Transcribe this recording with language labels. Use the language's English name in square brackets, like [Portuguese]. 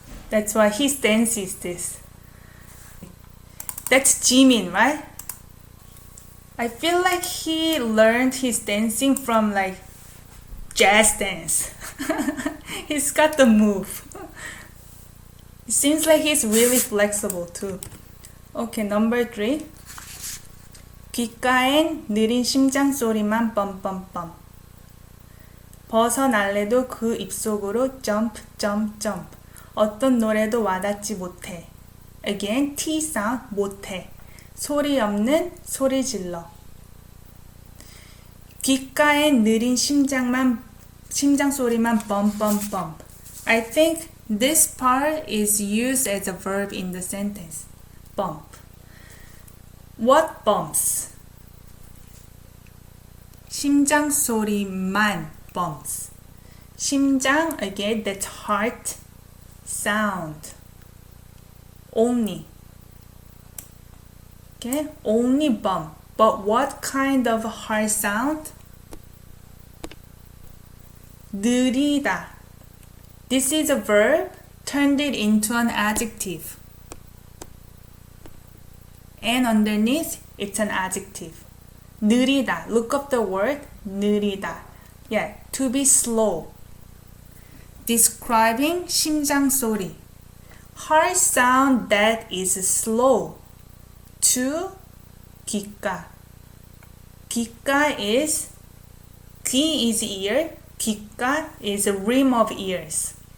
[English] That's why his dance is this. That's Jimin, right? I feel like he learned his dancing from like jazz dance. He's got the move. It seems like he's really flexible too. Okay, number 3. [Korean] 귓가엔 느린 심장 소리만 뻔뻔뻔. 벗어날래도 그 입속으로 [English] jump, jump, jump. [Korean] 어떤 노래도 와닿지 못해. [English] Again, T sound 못해. [Korean] 소리 없는 소리 질러. 귓가엔 느린 심장 소리만 뻔뻔뻔. [English] I think this part is used as a verb in the sentence. Bump. What bumps? [Korean] 심장 소리만 bumps. [English] 심장, again, that's heart sound. Only. Okay, only bump. But what kind of heart sound? [Korean] 느리다. [English] This is a verb, turned it into an adjective. and underneath it's an adjective. [Korean] 느리다. [English] Look up the word 느리다. Yeah, to be slow. Describing 심장 소리. Heart sound that is slow. To 귓가. 귓가 is 귀 is ear. 귓가 is a rim of ears.